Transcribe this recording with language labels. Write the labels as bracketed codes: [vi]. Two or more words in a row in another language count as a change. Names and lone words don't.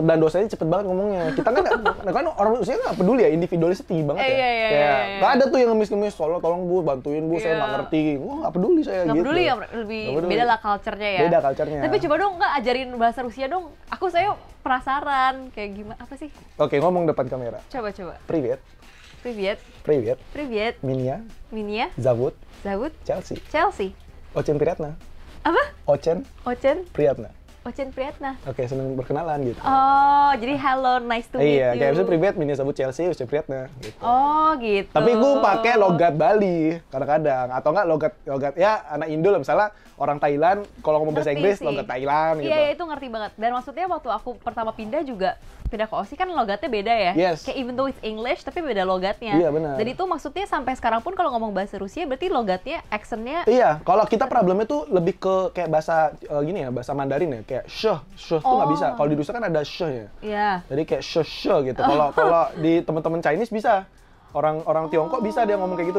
[id] Dan dosanya cepet banget ngomongnya. Kita kan orang usia nggak peduli ya, individualisnya tinggi banget ya. Iya. Kayak, nggak ada tuh yang ngemis-ngemis, tolong bu, bantuin bu, saya Iya. nggak ngerti. Wah, nggak peduli saya Nggak gitu. peduli ya, lebih Nggak peduli. beda lah culture-nya ya. Beda culture-nya. Tapi coba dong nggak ajarin bahasa Rusia dong. Saya penasaran kayak gimana, apa sih? Oke, ngomong depan kamera. Coba. [ru] Привет. Привет. Привет. Привет. Меня Minia. зовут Zahut. Chelsea. Chelsea. Очень приятно. [id] Apa? [ru] Очень Ocen. приятно. Очень приятно. [id] Oke, senang berkenalan gitu. [en] Oh, jadi hello, nice to meet [id] Iya, [en] you. [id] kayak misalnya [ru] привет, меня зовут Chelsea, очень приятно [id] gitu. Oh, gitu. Tapi gue pakai logat Bali kadang-kadang, atau enggak logat ya anak Indo lah, misalnya orang Thailand kalau ngomong bahasa Ngerti Inggris sih. logat Thailand gitu. Iya, itu ngerti banget. Dan maksudnya waktu aku pertama pindah ke OSI kan logatnya beda ya. Yes. Kayak [en] even though it's English [id] tapi beda logatnya. Iya, benar. Dan itu maksudnya sampai sekarang pun kalau ngomong bahasa Rusia berarti logatnya, accentnya Iya, kalau kita problemnya tuh lebih ke kayak bahasa gini ya, bahasa Mandarin ya, kayak shh tuh nggak bisa. Kalau di Rusia kan ada shh ya. Iya. Jadi kayak shh gitu. Kalau di teman-teman Chinese bisa. Orang Tiongkok bisa dia ngomong kayak gitu.